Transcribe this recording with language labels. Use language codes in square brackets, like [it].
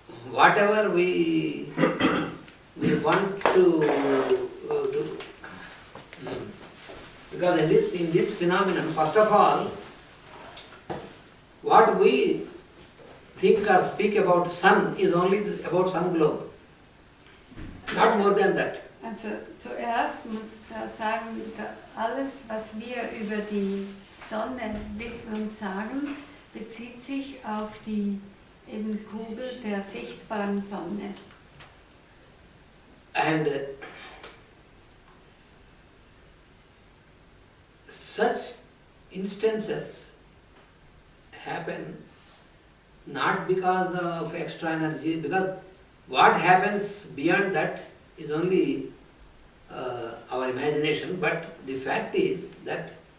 [en] Whatever we want to do, because in this phenomenon, first of all, what we think or speak about sun is only about sun globe, not more than that. [de] Also zuerst muss ich sagen, alles, was wir über die Sonne wissen und sagen, bezieht sich auf die eben Kugel der sichtbaren Sonne. [en] And such instances happen not because of extra energy, because what happens beyond that is only our imagination, but the fact is that